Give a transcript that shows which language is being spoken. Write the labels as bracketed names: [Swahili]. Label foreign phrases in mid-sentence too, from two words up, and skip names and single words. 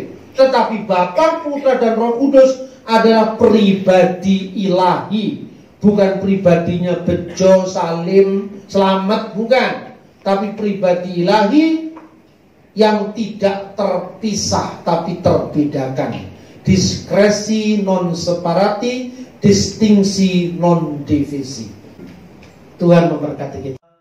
[Indonesian] Tetapi Bapa, Putra, dan Roh Kudus adalah pribadi ilahi. Bukan pribadinya Bejo, Salim, Selamat, bukan. Tapi pribadi ilahi yang tidak terpisah tapi terbedakan. [Latin] Diskresi non separati, distingsi non divisi. [Indonesian] Tuhan memberkati kita.